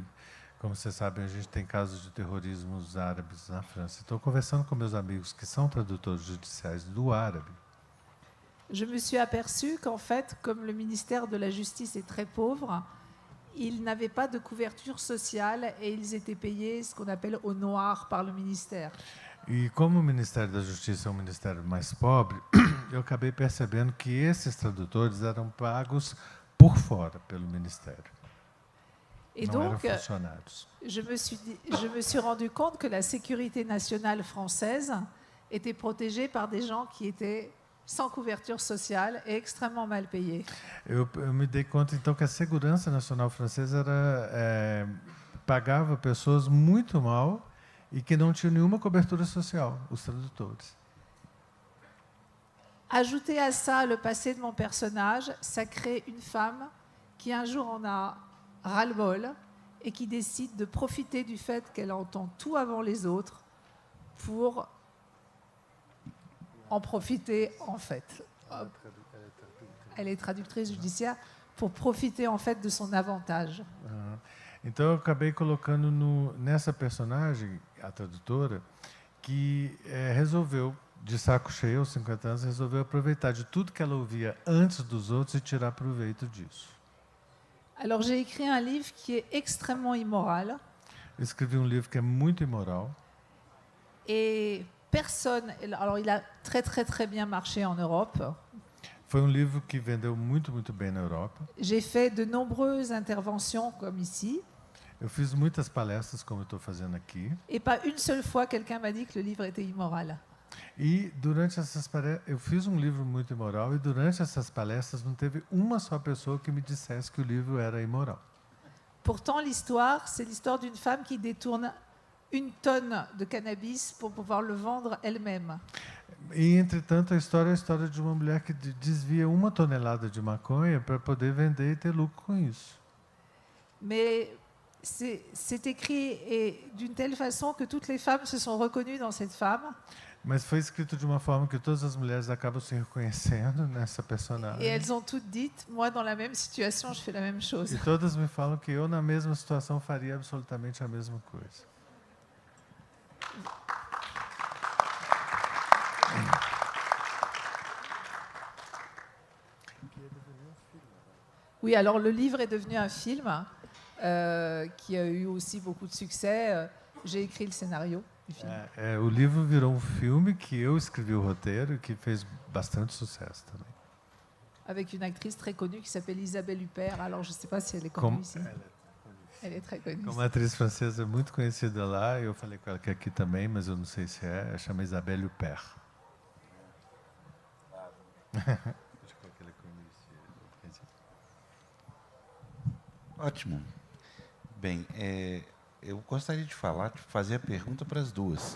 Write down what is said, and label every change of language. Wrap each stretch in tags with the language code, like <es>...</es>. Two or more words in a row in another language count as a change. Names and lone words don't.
<pt>Como vocês sabem, a gente tem casos de terrorismos árabes na França. Então, conversando com meus amigos que são tradutores judiciais do árabe,</pt> <fr>je me suis aperçue qu'en fait, comme le ministère de la Justice est très pauvre, ils n'avaient pas de couverture sociale et ils étaient payés ce qu'on appelle au noir par le ministère.</fr> <pt>E como o Ministério da Justiça é um ministério mais pobre, eu acabei percebendo que esses tradutores eram pagos por fora pelo ministério.</pt> <fr>Et</fr> <pt>não</pt> <fr>donc,</fr> <pt>eram funcionários.</pt> <fr>je me suis rendu compte que la sécurité nationale française était protégée par des gens qui étaient sans couverture sociale et extrêmement mal payés.</fr> <pt>Eu me dei conta, então, que a segurança nacional francesa pagava pessoas muito mal e que não tinham nenhuma cobertura social, os tradutores.</pt> <fr>Ajouter à ça le passé de mon personnage, ça crée une femme qui un jour en a ras-le-bol et qui décide de profiter du fait qu'elle entend tout avant les autres pour en profiter en fait. Elle est traductrice judiciaire pour profiter en fait de son avantage.</fr> <pt>Então eu acabei colocando nessa personagem, a tradutora, que resolveu, de saco cheio aos 50 anos, resolveu aproveitar de tudo que ela ouvia antes dos outros e tirar proveito disso.</pt> <fr>Alors j'ai écrit un livre qui est extrêmement immoral.</fr> <pt>Eu escrevi um livro que é muito imoral.</pt> <fr>Et personne, alors il a très très très bien marché en Europe.</fr> <pt>Foi um livro que vendeu muito, muito bem na Europa.</pt> <fr>J'ai fait de nombreuses interventions comme ici.</fr> <pt>Eu fiz muitas palestras, como eu estou fazendo aqui.</pt> <fr>Et pas une seule fois quelqu'un m'a dit que le livre était immoral.</fr> <pt>E durante essas palestras, eu fiz um livro muito imoral e durante essas palestras não teve uma só pessoa que me dissesse que o livro era imoral.</pt> <fr>Pourtant, l'histoire, c'est l'histoire d'une femme qui détourne 1 tonne de cannabis pour pouvoir le vendre elle-même.</fr> <pt>E, entretanto, a história é a história de uma mulher que desvia 1 tonelada de maconha para poder vender e ter lucro com isso.</pt> <fr>Mais c'est écrit d'une telle façon que toutes les femmes se sont reconnues dans cette femme.</fr> <pt>Mas foi escrito de uma forma que todas as mulheres acabam se reconhecendo nessa personagem.</pt> <fr>Et elles ont toutes dit, moi dans la même situation, je fais la même chose.</fr> <pt>E todas me falam que eu, na mesma situação, faria absolutamente a mesma coisa.</pt> <fr>Oui, alors le livre est devenu un film qui a eu aussi beaucoup de succès. J'ai écrit le scénario du film.</fr> <pt>O livro virou um filme que eu escrevi o roteiro e que fez bastante sucesso também.</pt> <fr>Avec une actrice très connue qui s'appelle Isabelle Huppert. Alors je ne sais pas si elle est connue ici. Elle est très connue.</fr> <pt>Como uma atriz francesa muito conhecida lá, eu falei com ela que aqui também, mas eu não sei se é, chama Isabelle Huppert. Ótimo. Bem, eu gostaria de fazer a pergunta para as duas.</pt>